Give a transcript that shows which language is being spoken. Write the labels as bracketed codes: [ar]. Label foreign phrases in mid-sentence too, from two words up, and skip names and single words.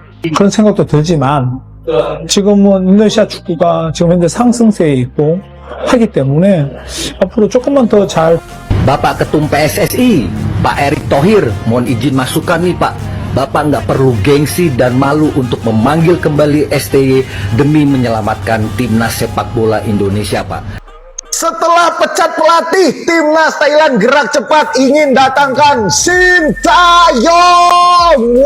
[ko] 그런 생각도 들지만 지금은 인도네시아 축구가 지금 현재 상승세에 있고 하기 때문에 앞으로 조금만 더 잘 [id] Bapak Ketum PSSI, Pak Erick Thohir, mohon izin masukan nih Pak. Bapak nggak perlu gengsi dan malu untuk memanggil kembali STY demi menyelamatkan timnas sepak bola Indonesia, Pak. Setelah pecat pelatih, timnas Thailand gerak cepat ingin datangkan Shin Tae-yong.